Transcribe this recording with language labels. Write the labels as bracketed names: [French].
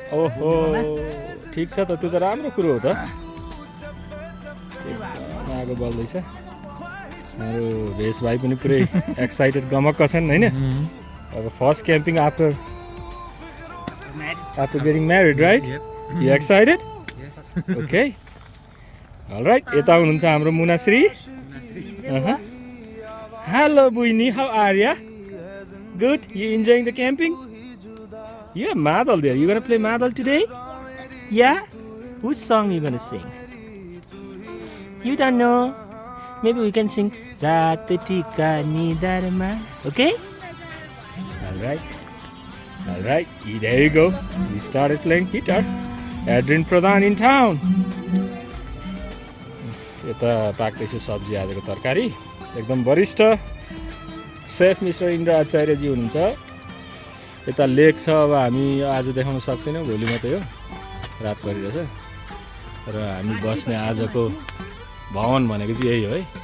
[Nepali] ओहो ठिक छ त त्यो त राम्रो कुरो हो त आगो बल्दैछ हाम्रो भेष भाइ पनि पुरै एक्साइटेड गमक्क छन् होइन अब [English] first camping after getting married right you excited okay alright [Nepali] यता हुनुहुन्छ हाम्रो मुनाश्री [English] Hello बुइनी how are ya good you enjoying the camping Yeah, Madal there. You gonna play Madal today? Yeah? Whose song you gonna sing? You don't know. Maybe we can sing Ratatika Nidarma. Okay? Alright. There you go. We started playing guitar. Adrian Pradhan in town. [Nepali] यता पाक्दैछ सब्जी आजको तरकारी एकदम वरिष्ठ safe mister Indra आचार्यजी हुनुहुन्छ यता लेक छ अब हामी आज देखाउन सक्दैनौँ भोलि मात्रै हो रात परिरहेछ र हामी बस्ने आजको भवन भनेको चाहिँ यही हो है